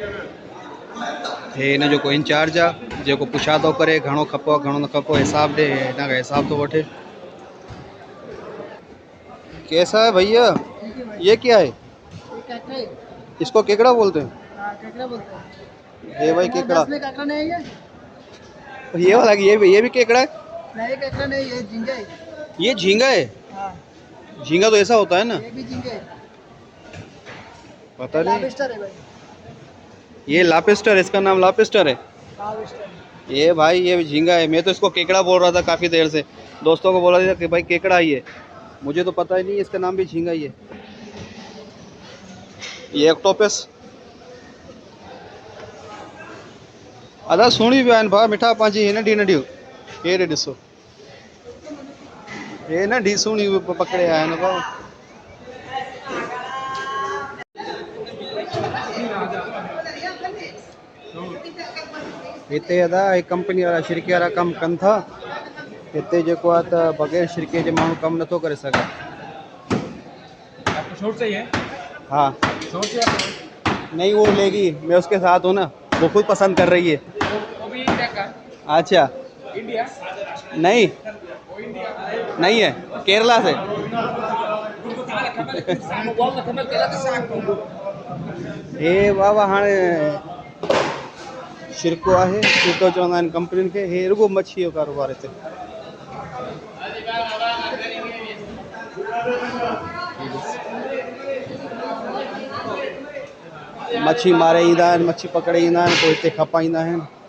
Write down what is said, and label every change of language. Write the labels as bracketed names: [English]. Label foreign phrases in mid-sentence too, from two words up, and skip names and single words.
[Sindhi] हे इन जो को इंचार्ज आहे जेको पुछा थो करे घणो खपो घणो न खपो, हिसाब ॾे, हिन खां हिसाब थो वठे। [Urdu] کیسا ہے بھیا، یہ کیا ہے? اس کو کیکڑا بولتے ہیں؟ کیکڑا بولتے ہیں. یہ بھائی کیکڑا، نہیں ہے یہ والا، یہ بھی کیکڑا ہے? نہیں کیکڑا نہیں، یہ جھینگا ہے. یہ جھینگا ہے؟ ہاں۔ جھینگا تو ایسا ہوتا ہے نا؟ یہ بھی جھینگا ہے. پتا نہیں، لاپسٹر ہے بھائی۔ یہ لاپسٹر، اس کا نام لاپسٹر ہے? لاپسٹر. یہ بھائی یہ جھینگا ہے، میں تو اس کو کیکڑا بول رہا تھا کافی دیر سے، دوستوں کو بولا تھا کہ بھائی کیکڑا ہی ہے، مجھے تو پتا ہی نہیں اس کا نام بھی جھینگا ہی ہے. [Sindhi] ये ऑक्टोपस अदा सुणी विया आहिनि भाउ मिठा पंहिंजी, हे नंढी नंढियूं, हे ॾिसो, हे नंढी सुणी पकड़े आया आहिनि भाउ। हिते अदा हे कंपनी वारा शिरके वारा कमु कनि था, हिते जेको आहे त बग़ैर शिरके जे माण्हू कमु नथो करे सघे। [Urdu] آپ کو شارٹ چاہیے? ہاں شارٹ نہیں، وہ لے گی، میں اس کے ساتھ ہوں نا، وہ خود پسند کر رہی ہے. وہ بھی انڈیا کا? اچھا، انڈیا نہیں، نہیں ہے، کیرالہ سے. [Sindhi] हे बाबा हाणे शिरको आहे, शिरको चवंदा आहिनि कंपनियुनि खे, हे रुगो मच्छी जो कारोबार हिते। मच्छी मारे ईंदा आहिनि, मच्छी पकड़े ईंदा आहिनि, पोइ हिते खपाईंदा आहिनि।